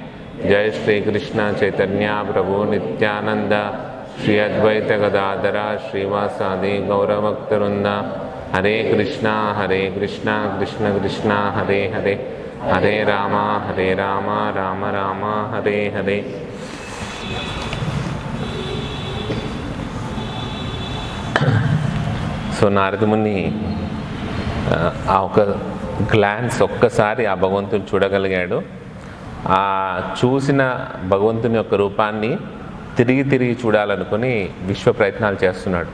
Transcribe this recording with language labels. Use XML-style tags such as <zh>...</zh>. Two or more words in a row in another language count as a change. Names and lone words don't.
<sa>Jai Shri Krishna Chaitanya Prabhu Nityananda Shri Advaita Gadadhara Srivasadi Gauravaktarunda. Hare Krishna Krishna Krishna Hare Hare Hare Rama Rama Rama Hare Hare.</sa> <te>సో నారదముని ఆ ఒక గ్లాన్స్ ఒక్కసారి ఆ భగవంతుని చూడగలిగాడు. ఆ చూసిన భగవంతుని యొక్క రూపాన్ని తిరిగి చూడాలనుకుని విశ్వ ప్రయత్నాలు చేస్తున్నాడు.</te>